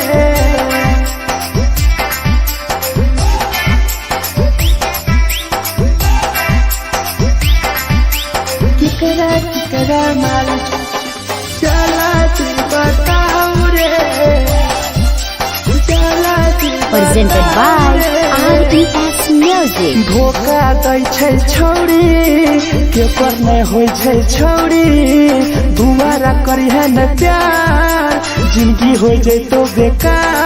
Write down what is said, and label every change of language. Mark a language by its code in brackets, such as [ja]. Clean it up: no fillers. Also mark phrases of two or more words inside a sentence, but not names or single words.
[mai] केकरा माल चला तू बताऊ रे, चला तू [en] Presented by RES Music. [mai] धोखा दै छै छौरी, केकर नै होइ छै छौरी, दुबारा करिहे न प्यार, जिंदगी हो जैतो बेकार।